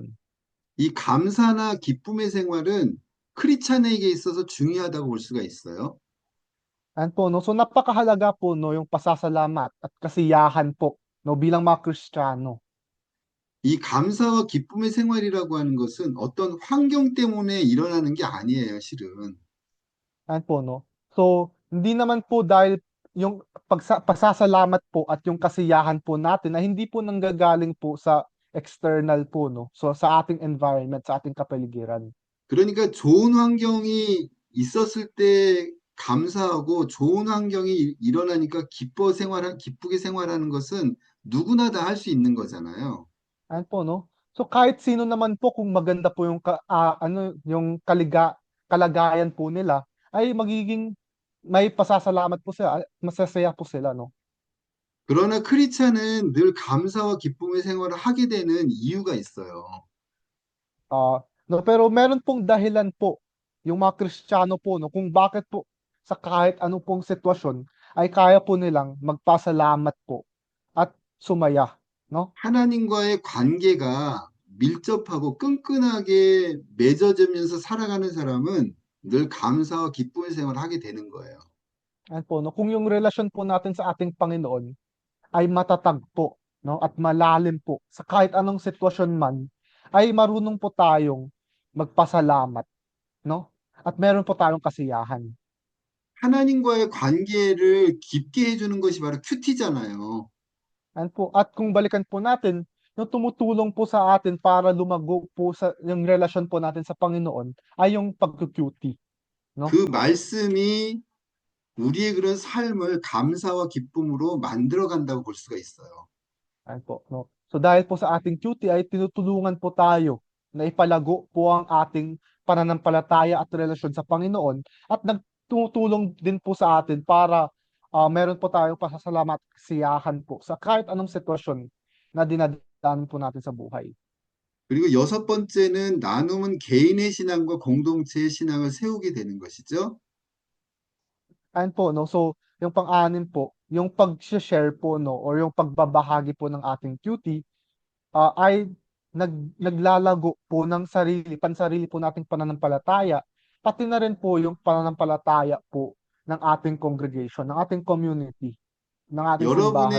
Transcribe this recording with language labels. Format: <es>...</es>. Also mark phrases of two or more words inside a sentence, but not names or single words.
<ko>이 감사나 기쁨의 생활은 크리스찬에게 있어서 중요하다고 볼 수가 있어요.</ko> <tl>Yan po, no? So napakahalaga po, no, yung pasasalamat at kasiyahan po, no, bilang mga Kristiyano.</tl> <ko>이 감사와 기쁨의 생활이라고 하는 것은 어떤 환경 때문에 일어나는 게 아니에요, 실은.</ko> <tl>Yan po, no? So, hindi naman po dahil yung pasasalamat po at yung kasiyahan po natin na hindi po nanggagaling po sa external po, no? So, sa ating environment, sa ating kapaligiran.</tl> <ko>그러니까 좋은 환경이 있었을 때 감사하고 좋은 환경이 일어나니까 기쁘게 생활하는 것은 누구나 다 할 수 있는 거잖아요.</ko> <tl>Yan po, no? So, kahit sino naman po kung maganda po yung ano, yung kalagayan po nila, ay magiging may pasasalamat po sila, masasaya po sila, no?</tl> <ko>그러나 크리스찬은 늘 감사와 기쁨의 생활을 하게 되는 이유가 있어요.</ko> <tl>No, pero meron pong dahilan po yung mga Kristiyano po, no, kung bakit po sa kahit ano pong sitwasyon ay kaya po nilang magpasalamat po at sumaya, no?</tl> <ko>하나님과의 관계가 밀접하고 끈끈하게 맺어지면서 살아가는 사람은 늘 감사와 기쁨의 생활을 하게 되는 거예요.</ko> <tl>Yan po, no? Kung yung relasyon po natin sa ating Panginoon ay matatag po, no, at malalim po sa kahit anong sitwasyon man, ay marunong po tayong magpasalamat, no? At meron po tayong kasiyahan.</tl> <ko>하나님과의 관계를 깊게 해주는 것이 바로 큐티잖아요.</ko> <tl>Yan po. At kung balikan po natin, yung tumutulong po sa atin para lumago po sa yung relasyon po natin sa Panginoon ay yung pagkukuti, no?</tl> <ko>그 말씀이 우리의 그런 삶을 감사와 기쁨으로 만들어 간다고 볼 수가 있어요.</ko> <tl>Yan po, no? So dahil po sa ating QT ay tinutulungan po tayo na ipalago po ang ating pananampalataya at relasyon sa Panginoon at nagtutulong din po sa atin para meron po tayong pasasalamat at kasiyahan po sa kahit anong sitwasyon na dinadaanan po natin sa buhay.</tl> <ko>그리고 여섯 번째는 나눔은 개인의 신앙과 공동체의 신앙을 세우게 되는 것이죠.</ko> <tl>Ayan po, no? So, yung pang-anim po, yung pag-share po, no? Or yung pagbabahagi po ng ating QT, ay naglalago po ng pansarili po nating pananampalataya, pati na rin po yung pananampalataya po ng ating congregation, ng ating community, ng ating simbahan</tl>